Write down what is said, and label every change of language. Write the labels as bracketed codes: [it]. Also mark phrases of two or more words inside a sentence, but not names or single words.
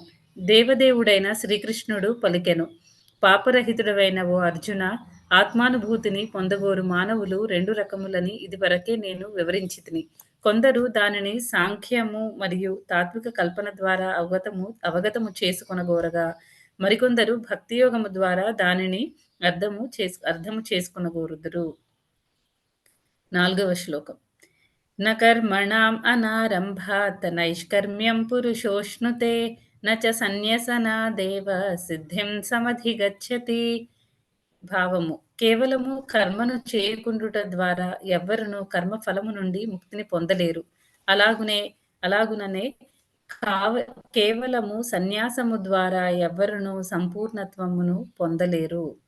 [te] దేవదేవుడైన శ్రీకృష్ణుడు పలికెను, పాపరహితుడవైన ఓ అర్జున, ఆత్మానుభూతిని పొందగోరు మానవులు 2 రకములని ఇదివరకే నేను వివరించితిని. కొందరు దానిని సాంఖ్యము మరియు తాత్విక కల్పన ద్వారా అవగతము చేసుకొనగోరగా, మరికొందరు భక్తియోగము ద్వారా దానిని అర్థము చేసుకొనగోరుదురు. 4వ శ్లోకం. [sa] न कर्मणाम् अनारम्भात् नैष्कर्म्यं पुरुषोऽश्नुते न च సన్యసనాదేవ సిద్ధిం సమధిగచ్చతి. [te] భావము. కేవలము కర్మను చేయకుండుట ద్వారా ఎవ్వరును కర్మ ఫలము నుండి ముక్తిని పొందలేరు. అలాగుననే కేవలము సన్యాసము ద్వారా ఎవ్వరును సంపూర్ణత్వమును పొందలేరు.